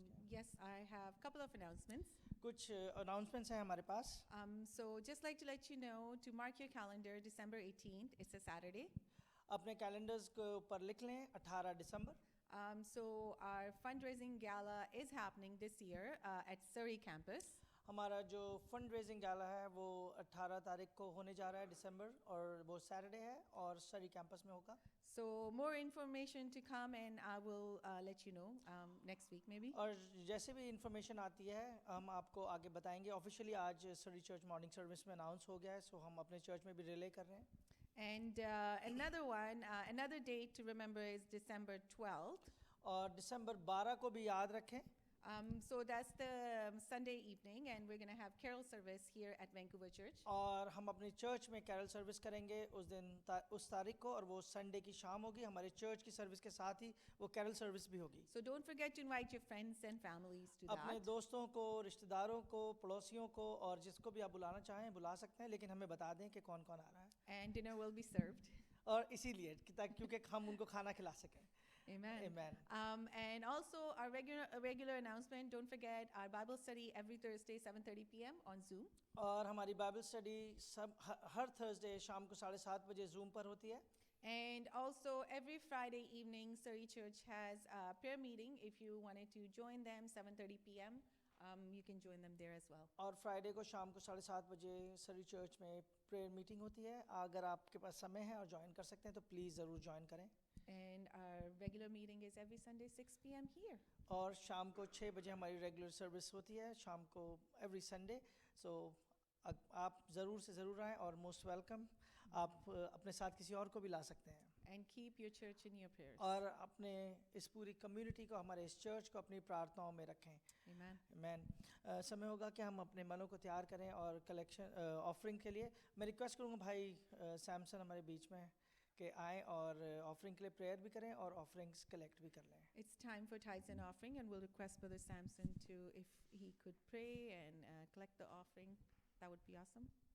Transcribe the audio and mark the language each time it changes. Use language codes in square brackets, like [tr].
[en] Yes, I have a couple of announcements. [hi] कुछ announcements हैं हमारे पास. [en] So just like to let you know, to mark your calendar, December 18th, it's a Saturday. [hi] अपने calendars को ऊपर लिख लें 18 दिसंबर. [en] So our fundraising gala is happening this year at Surrey campus. [hi] हमारा जो फंड रेजिंग गाला है वो 18 तारीख को होने जा रहा है दिसंबर और वो सैटरडे है और सरी कैंपस में होगा. [en] So more information to come, and I will let you know next week maybe. [hi] और जैसे भी इंफॉर्मेशन आती है हम आपको आगे बताएंगे. ऑफिशियली आज सरी चर्च मॉर्निंग सर्विस में अनाउंस हो गया है, सो हम अपने चर्च में भी रिले कर रहे हैं. [en] And another one, another date to remember is December 12th. [hi] और दिसंबर 12 को भी याद रखें. [en] So that's the Sunday evening, and we're going to have carol service here at Vancouver Church. [hi] और हम अपनी चर्च में कैरल सर्विस करेंगे उस दिन उस तारीख को और वो संडे की शाम होगी. हमारे चर्च की सर्विस के साथ ही वो कैरल सर्विस भी होगी. [en] So don't forget to invite your friends and families to [hi] अपने [en] that. [hi] दोस्तों को, रिश्तेदारों को, पड़ोसियों को और जिसको भी आप बुलाना चाहें बुला सकते हैं, लेकिन हमें बता दें कि कौन कौन आ रहा है. [en] And dinner will be served. [hi] और इसीलिए क्योंकि हम उनको खाना खिला सकें. [en] Amen. Amen. And also our regular announcement. Don't forget our Bible study every Thursday, 7:30 p.m. on Zoom. [hi] और हमारी बाइबल स्टडी हर थर्सडे शाम को 7:30 बजे जूम पर होती है. [en] And also every Friday evening, Surrey Church has a prayer meeting. If you wanted to join them, 7:30 p.m., you can join them there as well. [hi] और Friday को शाम को 7:30 बजे सरी चर्च में प्रेयर मीटिंग होती है. अगर आपके पास समय है और ज्वाइन कर सकते हैं तो प्लीज़ ज़रूर ज्वाइन करें. [en] And our regular meeting is every Sunday, 6 p.m. here. [hi] और शाम को 6 बजे हमारी रेगुलर सर्विस होती है शाम को एवरी संडे. सो आप ज़रूर से ज़रूर आएँ और मोस्ट वेलकम. आप अपने साथ किसी और को भी ला सकते हैं. [en] And keep your church in your prayers. [hi] और अपने इस पूरी कम्युनिटी को, हमारे इस चर्च को अपनी प्रार्थनाओं में रखें. [en] Amen. [hi] मैन समय होगा कि हम अपने मनों को तैयार करें और कलेक्शन ऑफरिंग के लिए मैं रिक्वेस्ट करूँगा भाई सैमसन हमारे बीच में कि आएँ और ऑफरिंग के लिए प्रेयर भी करें और ऑफरिंग्स कलेक्ट भी कर लें. [en] It's time for tithes and offering, and we'll request Brother Samson to, if he could pray and collect the offering, that would be awesome.